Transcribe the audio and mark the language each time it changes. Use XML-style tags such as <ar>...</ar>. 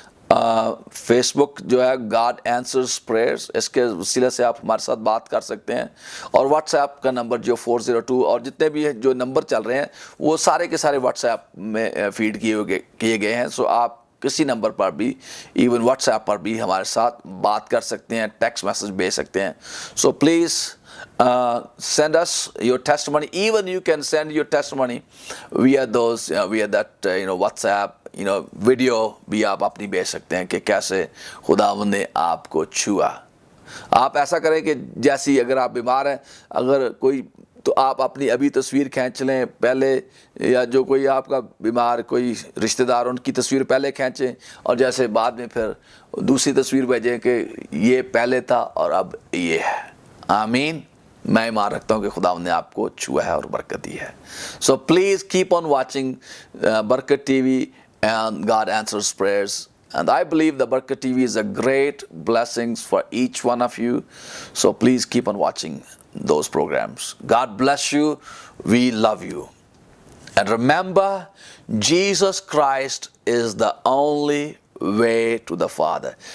<ur>Face بک جو ہے God answers prayers, اس کے وسیلے سے آپ ہمارے ساتھ بات کر سکتے ہیں. اور واٹس ایپ کا نمبر جو 402 اور جتنے بھی جو نمبر چل رہے ہیں وہ سارے کے سارے واٹس ایپ میں فیڈ کیے گئے ہیں. سو آپ کسی نمبر پر بھی، ایون واٹس ایپ پر بھی ہمارے ساتھ بات کر سکتے ہیں، ٹیکسٹ میسج بھیج سکتے ہیں. So please</ur> <en>send us your testimony. Even you can send your testimony via that WhatsApp</en> <ur>video بھی آپ اپنی بھیج سکتے ہیں کہ کیسے خداوند نے آپ کو چھوا. آپ ایسا کریں کہ جیسی اگر آپ بیمار ہیں، اگر کوئی تو آپ اپنی ابھی تصویر کھینچ لیں پہلے، یا جو کوئی آپ کا بیمار کوئی رشتہ دار ان کی تصویر پہلے کھینچیں، اور جیسے بعد میں پھر دوسری تصویر بھیجیں کہ یہ پہلے تھا اور اب یہ ہے. آمین. میں ایمان رکھتا ہوں کہ خداوند نے آپ کو چھوا ہے اور برکت دی ہے. So please keep on watching برکت T V</ur> <en>and God answers prayers. And I believe the Barkat TV is a great blessings for each one of you. So please keep on watching those programs. God bless you. We love you. And remember, Jesus Christ is the only way to the Father.</en>